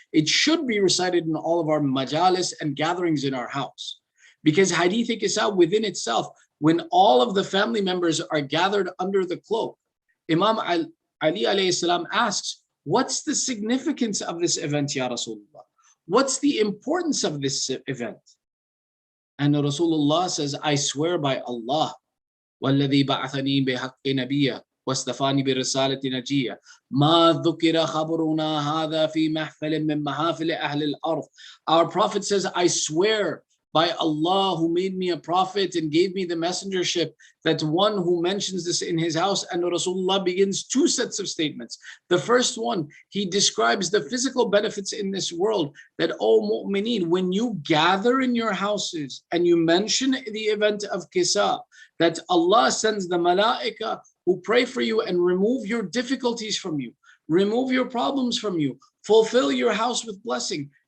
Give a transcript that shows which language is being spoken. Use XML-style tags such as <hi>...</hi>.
<en>It should be recited in all of our majalis and gatherings in our house. Because Hadith-E-Kisa within itself, when all of the family members are gathered under the cloak, Imam Ali alayhi salam asks, what's the significance of this event, Ya Rasulullah? What's the importance of this event? And Rasulullah says, I swear by Allah,</en> <ar>وَالَّذِي بَعَثَنِي بِحَقِّ نَبِيًّا وَاسْتَفَانِي بِرِسَالَةِ نَجِيًّا مَا ذُكِرَ خَبْرُنَا هَذَا فِي مَحْفَلٍ مِّن مَحَافِلِ أَهْلِ الْأَرْضِ.</ar> <en>Our Prophet says, I swear by Allah who made me a prophet and gave me the messengership, that one who mentions this in his house. And Rasulullah begins two sets of statements. The first one, he describes the physical benefits in this world, that, O mu'mineen, when you gather in your houses and you mention the event of Kisa, that Allah sends the malaika who pray for you and remove your difficulties from you, remove your problems from you, fulfill your house with blessing.</en>